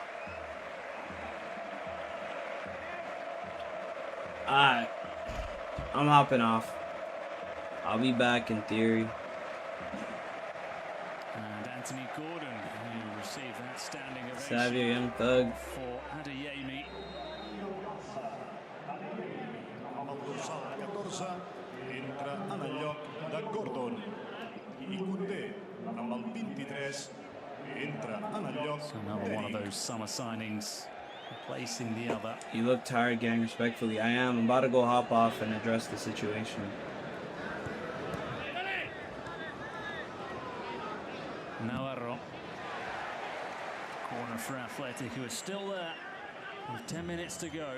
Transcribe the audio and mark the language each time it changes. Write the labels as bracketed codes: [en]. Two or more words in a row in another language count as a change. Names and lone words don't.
[en] Alright. I'm hopping off. I'll be back in theory. And Anthony Gordon, who received that standing ovation Savio, young thug. for Adeyemi. [ca] entra en el lloc de Gordon i Koundé amb el 23 entra en el lloc [en] So another one of those summer signings replacing the other. You look tired, gang, respectfully. I am. I'm about to go hop off and address the situation. Navarro. Corner for Athletic, who is still there with 10 minutes to go.